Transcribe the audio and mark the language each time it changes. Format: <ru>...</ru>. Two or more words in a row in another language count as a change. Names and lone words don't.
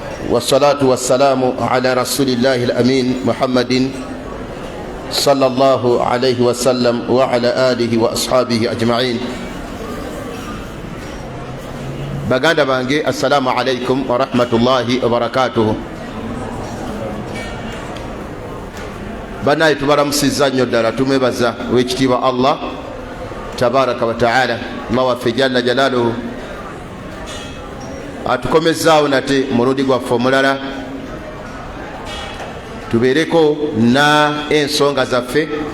<ar>والصلاة والسلام على رسول الله الأمين محمد صلى الله عليه وسلم وعلى آله وأصحابه أجمعين.</ar> <lg>baganda bange</lg> <ar>السلام عليكم ورحمة الله وبركاته.</ar> <lg>banaye tubalamusizza nnyo ddala, tumwebaza ow'ekitiibwa Allah</lg> <ar>تبارك وتعالى.</ar> <lg>Allah waffe</lg> <ar>جل جلاله</ar> <lg>atukomezaawo nate mulundi gwaffe omulala tubeereko na ensonga zaffe.</lg>